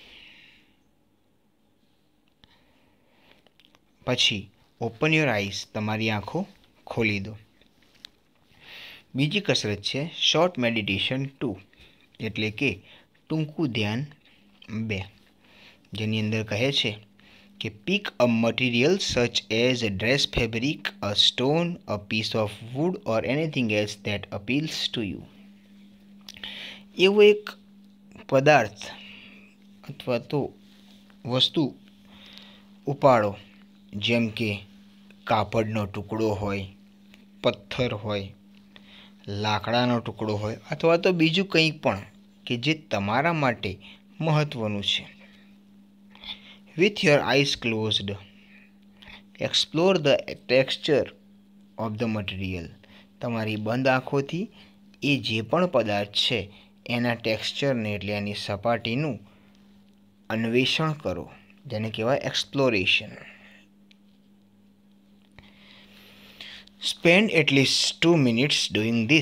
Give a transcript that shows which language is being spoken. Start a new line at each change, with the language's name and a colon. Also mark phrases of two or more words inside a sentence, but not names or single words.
Gujarati: પછી
English: open your eyes,
Gujarati: તમારી આંખો ખોલી દો. બીજી કસરત છે
English: short meditation
Gujarati: 2, એટલે કે ટૂંકું ધ્યાન 2, જેની અંદર કહે છે કે
English: pick a material such as a dress fabric, a stone, a piece of wood or anything else that appeals to you.
Gujarati: એવો એક પદાર્થ અથવા તો વસ્તુ ઉપાડો, જેમ કે કાપડનો ટુકડો હોય, પથ્થર હોય, લાકડાનો ટુકડો હોય, અથવા તો બીજું કંઈ પણ કે જે તમારા માટે મહત્ત્વનું છે.
English: With your eyes closed, explore the texture of the material.
Gujarati: તમારી બંધ આંખોથી એ જે પણ પદાર્થ છે એના ટેક્સચરને, એટલે એની સપાટીનું અન્વેષણ કરો, જેને કહેવાય એક્સપ્લોરેશન.
English: spend at least 2 minutes doing this.